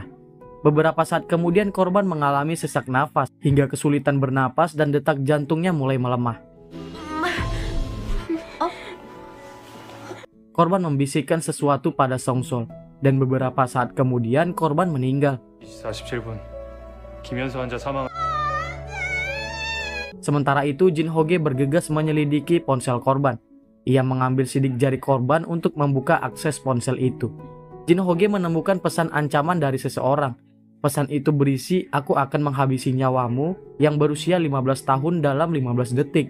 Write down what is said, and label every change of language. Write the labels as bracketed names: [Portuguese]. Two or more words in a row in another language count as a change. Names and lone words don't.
[Indonesian] Beberapa saat kemudian korban mengalami sesak nafas hingga kesulitan bernapas dan detak jantungnya mulai melemah. Korban membisikkan sesuatu pada Songsol, dan beberapa saat kemudian korban meninggal. [Korean] 47분 김현수 환자 사망. [Indonesian] Sementara itu, Jin Ho-ge bergegas menyelidiki ponsel korban. Ia mengambil sidik jari korban untuk membuka akses ponsel itu. Jin Ho-ge menemukan pesan ancaman dari seseorang. Pesan itu berisi, "Aku akan menghabisi nyawamu yang berusia 15 tahun dalam 15 detik."